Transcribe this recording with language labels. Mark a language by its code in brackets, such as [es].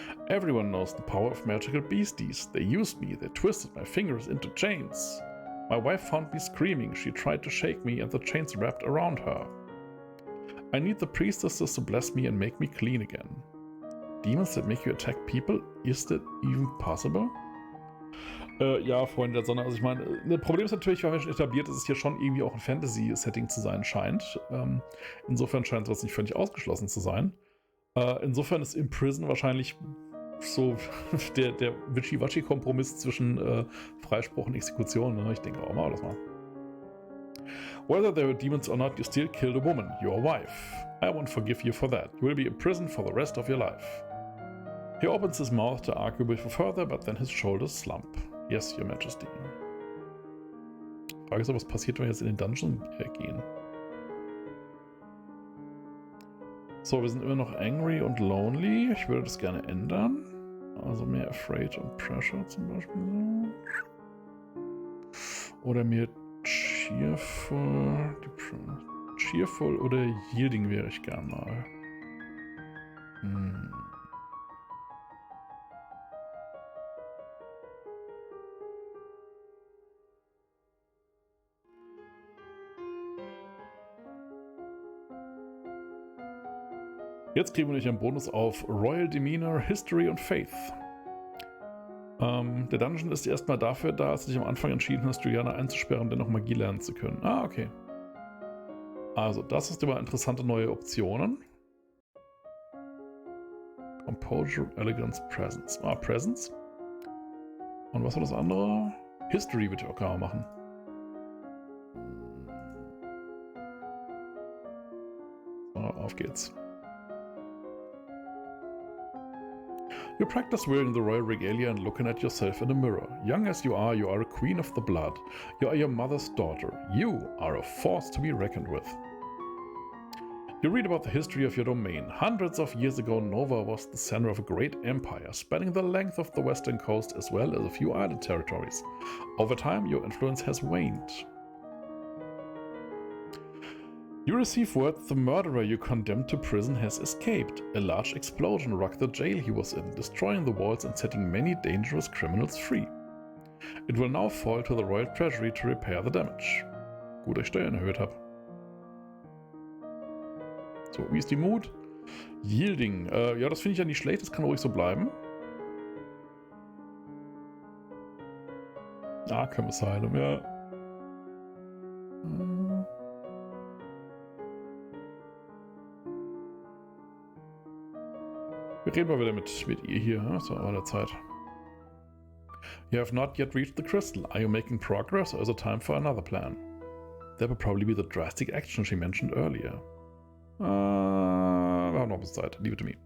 [en] Everyone knows the power of magical beasties. They used me, they twisted my fingers into chains. My wife found me screaming, she tried to shake me and the chains wrapped around her. I need the priestesses to bless me and make me clean again. Demons that make you attack people? Is that even possible? [de] Ja, Freunde der Sonne, also ich meine, das Problem ist natürlich, wir haben ja schon etabliert, dass es hier schon irgendwie auch ein Fantasy-Setting zu sein scheint. Insofern scheint es nicht völlig ausgeschlossen zu sein. Insofern ist Imprison wahrscheinlich so der Wischiwaschi-Kompromiss zwischen Freispruch und Exekution. Ne? Ich denke auch mal, das mal. [en] Whether there were demons or not, you still killed a woman, your wife. I won't forgive you for that. You will be in prison for the rest of your life. He opens his mouth to argue with you further, but then his shoulders slump. Yes, your majesty. [de] Frage ist, was passiert, wenn wir jetzt in den Dungeon gehen? So, wir sind immer noch angry und lonely. Ich würde das gerne ändern. Also mehr afraid und pressure zum Beispiel. Oder mehr cheerful. Cheerful oder yielding wäre ich gern mal. Jetzt kriegen wir nämlich einen Bonus auf Royal Demeanor, History und Faith. Der Dungeon ist erstmal dafür da, als du dich am Anfang entschieden hast, Juliana einzusperren und dennoch Magie lernen zu können. Ah, okay. Also, das ist immer interessante neue Optionen. [en] Composure, Elegance, Presence. [de] Ah, Presence. Und was war das andere? History wird ja auch gar machen. So, auf geht's. [en] You practice wearing the royal regalia and looking at yourself in a mirror. Young as you are a queen of the blood. You are your mother's daughter. You are a force to be reckoned with. You read about the history of your domain. Hundreds of years ago, Nova was the center of a great empire, spanning the length of the western coast as well as a few island territories. Over time, your influence has waned. You receive word that the murderer you condemned to prison has escaped. A large explosion rocked the jail he was in, destroying the walls and setting many dangerous criminals free. It will now fall to the Royal Treasury to repair the damage. [de] Gut, dass ich Steuern erhöht habe. So, wie ist die Mut? Yielding. Ja, das finde ich ja nicht schlecht, das kann ruhig so bleiben. Arkham Asylum, ja. Wir reden mal wieder mit ihr hier, das war der Zeit. [en] You have not yet reached the crystal. Are you making progress or is it time for another plan? That would probably be the drastic action she mentioned earlier. [de] Wir haben noch ein bisschen Zeit. [en] Leave it to me.